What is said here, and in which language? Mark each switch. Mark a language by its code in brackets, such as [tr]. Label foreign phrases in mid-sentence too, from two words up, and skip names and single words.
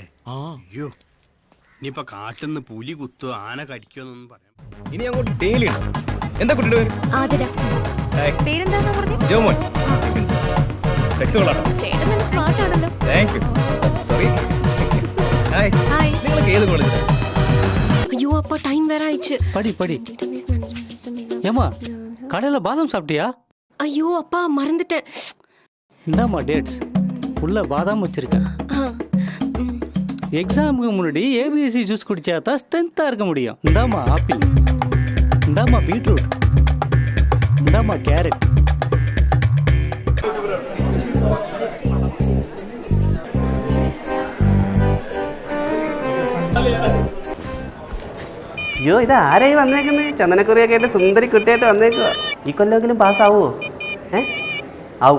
[ml] അയ്യോ, ഇനിയിപ്പൊ കാട്ടിന്ന് പുലി കുത്തോ ആന കടിക്കോന്നൊന്നും പറയാം. ഇനി അങ്ങോട്ട് ഡെയിലി ഉണ്ടോ? എന്താ കുട്ടിയുടെ പേര്? ആതിര. പേരെന്താന്ന് പറഞ്ഞു? ജോമോൻ. സ്പെക്സ് കൊള്ളാട്ടോ. ചേട്ടൻ നല്ല സ്മാർട്ട് ആണല്ലോ. [en] Thank you. Sorry. Hi. [ml] ഹായ്. നിങ്ങളൊക്കെ ഏത് കോളേജിലാ? [ta] ஐயோ அப்பா டைம் வேற ஆயிடுச்சு. படி ஏமா கடையில் பாதாம் சாப்பிட்டியா? ஐயோ அப்பா மறந்துட்டேன். இந்தாம்மா டேட்ஸ் உள்ள பாதாம் வச்சிருக்கேன். எக்ஸாமுக்கு முன்னாடி [en] ABC juice [ta] குடிச்சா தான் ஸ்ட்ரென்த்தாக இருக்க முடியும். இந்தாம்மா ஆப்பிள், இந்தாம்மா பீட்ரூட், இந்தாம்மா கேரட். [ml] അയ്യോ, ഇത് ആരായി വന്നേക്കുന്നത്? ചന്ദനക്കുറിയൊക്കെ ആയിട്ട് സുന്ദരി കുട്ടിയായിട്ട് വന്നേക്കുക. ഈ കൊല്ലെങ്കിലും പാസ്സാവോ? ആവും.